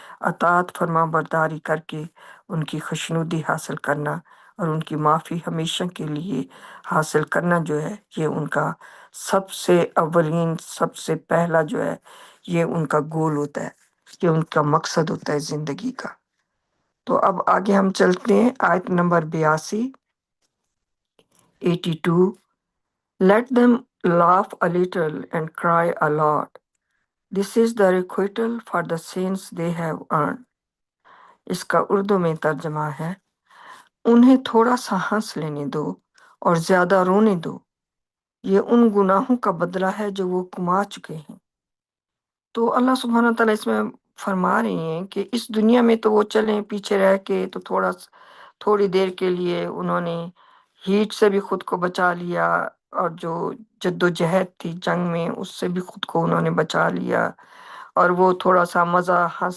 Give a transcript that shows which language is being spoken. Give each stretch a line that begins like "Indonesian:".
Urdu: اطاعت فرما برداری کر کے ان کی خوشنودی حاصل کرنا اور ان کی معافی ہمیشہ کے لیے حاصل کرنا جو ہے، یہ ان کا سب سے اولین، سب سے پہلا جو ہے یہ ان کا گول ہوتا ہے، یہ ان کا مقصد ہوتا ہے زندگی کا۔ تو اب آگے ہم چلتے ہیں آیت number 82۔
English: Let them laugh a little and cry a lot. This is the requital for the sins they have earned.
Urdu: اس کا اردو میں ترجمہ ہے، انہیں تھوڑا سا ہنس لینے دو اور زیادہ رونے دو، یہ ان گناہوں کا بدلہ ہے جو وہ کما چکے ہیں۔ تو اللہ سبحانہ تعالیٰ اس میں فرما رہی ہیں کہ اس دنیا میں تو وہ چلیں پیچھے رہ کے، تو تھوڑی دیر کے لیے انہوں نے ہیٹ سے بھی خود کو بچا لیا، اور جو جد و جہد تھی جنگ میں اس سے بھی خود کو انہوں نے بچا لیا، اور وہ تھوڑا سا مزہ